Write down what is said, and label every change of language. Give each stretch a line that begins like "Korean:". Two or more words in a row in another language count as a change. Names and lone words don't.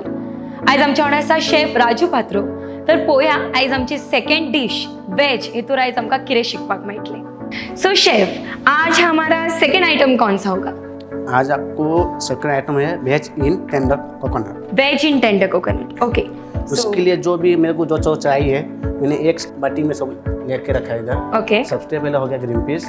Konkani: आज आमच्या वांगडा आसा शेफ राजू पात्रो. तर पळोवया आयज आमची
English: second dish veg
Konkani: हेतूर आयज आमकां कितें शिकपाक मेळटलें.
English: so chef,
Hindi: आज हमारा
English: second item
Hindi: कौन सा होगा? आज आपको
English: second item
Hindi: है
English: veg in tender coconut. veg in tender coconut. okay.
Hindi: उसके लिए जो भी मेरे को जो चाहिए मैंने एक बाटी में सब लेके रखा है इधर. ओके. सबसे पहले हो गया
English: green peas,